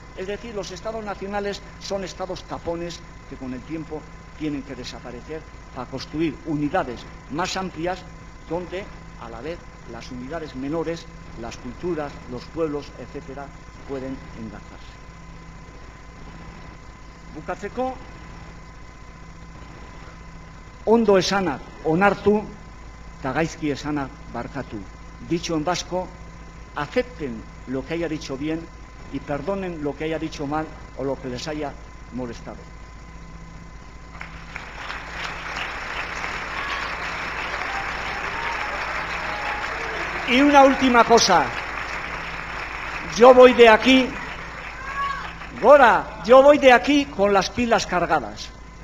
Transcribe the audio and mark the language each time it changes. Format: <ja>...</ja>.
<es>Es decir, los estados nacionales son estados tapones que con el tiempo tienen que desaparecer para construir unidades más amplias donde a la vez las unidades menores, las culturas, los pueblos, etcétera, pueden engarzarse.</es> <eu>Bukatzeko, ondo esanak onartu, eta gaizki esanak barkatu.</eu> <es>Dicho en vasco, acepten lo que haya dicho bien y perdonen lo que haya dicho mal o lo que les haya molestado. Y una última cosa. Yo voy de aquí con las pilas cargadas.</es>